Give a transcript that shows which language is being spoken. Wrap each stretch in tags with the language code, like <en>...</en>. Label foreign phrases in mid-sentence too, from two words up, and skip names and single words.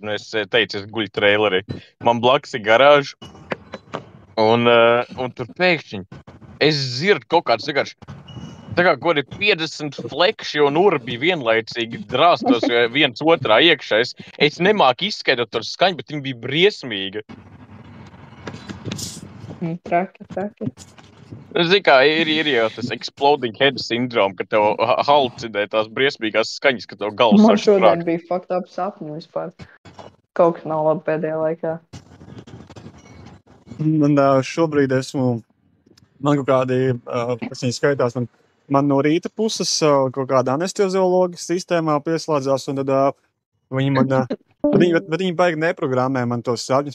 <lv>Es teicu, es guļu trailerī. Man blakus ir garāža, un tur pēkšņi es dzirdu kaut kāds vienkārši. Tā kā kaut ir 50 flekši un urbi vienlaicīgi drāstos viens otrā iekšā. Es nemāku izskaidrot tur skaņu, bet viņi bija briesmīgi. Traki. Zini kā, ir jau tas</lv> <en>exploding head syndrome,</en> <lv>ka tev halucinē tās briesmīgās skaņas, ka tev galvas Man šodien bija</lv> <en>fucked up</en> <lv>sapņu vispār. Kaut kas nav labi pēdējā laikā. Man šobrīd man kaut kādi, kas viņi skaitās, man no rīta puses kaut kāda anesteziologa sistēmā pieslēdzās, un tad Viņi man, bet viņi baigi neprogrammē man tos sapņus.</lv>